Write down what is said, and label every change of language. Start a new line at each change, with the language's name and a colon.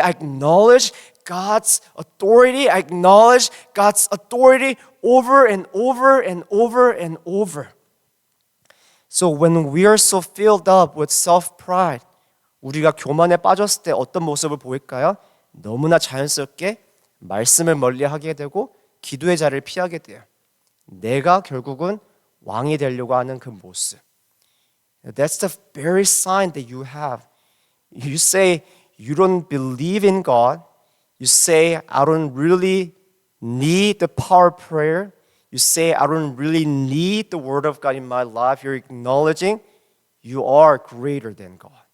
English: I acknowledge God's authority. I acknowledge God's authority over and over and over and over. So when we are so filled up with self-pride,
Korean: 우리가 교만에 빠졌을 때 어떤 모습을 보일까요? 너무나 자연스럽게 말씀을 멀리하게 되고 기도의 자리를 피하게 돼요. 내가 결국은 왕이 되려고 하는 그 모습.
English: That's the very sign that you have. You say you don't believe in God. You say I don't really need the power of prayer. You say I don't really need the word of God in my life. You're acknowledging you are greater than God.